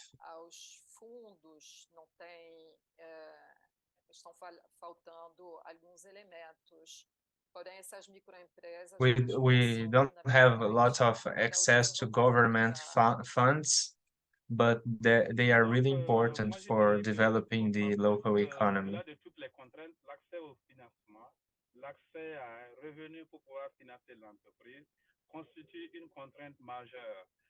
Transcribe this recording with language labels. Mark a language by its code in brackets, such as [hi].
[pt] aos fundos, não tem, estão faltando alguns elementos. Porém, essas microempresas [en] we don't have a lot of access to government funds, but they are really important for developing the local economy. [fr] Au-delà de toutes les contraintes, l'accès au financement, l'accès à un revenu pour pouvoir financer l'entreprise constitue une contrainte majeure.